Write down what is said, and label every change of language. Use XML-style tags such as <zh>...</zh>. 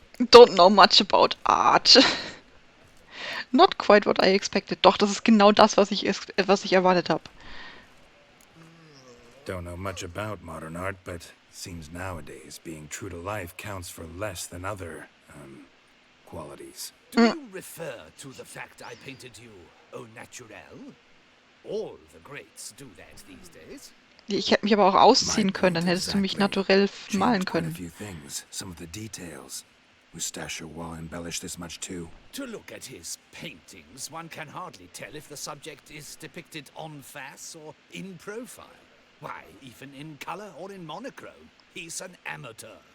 <en>Don't know much about art. Not quite what I expected.</en> <de>Doch, das ist genau das, was ich erwartet habe.</de> <en>Don't know much about modern art, but seems nowadays being true to life counts for less than other, qualities. Do you refer to the fact I painted you au naturel? All the greats do that these days.</en> <de>Ich hätte mich aber auch ausziehen können, dann hättest du mich naturell malen</de> <en>Changed quite a</en> <de>können.</de> <en>few things, some of the details. Moustache or wall embellished this much too. To look at his paintings, one can hardly tell if the subject is depicted en face or in profile. Why, even in color or in monochrome, he's an amateur.</en>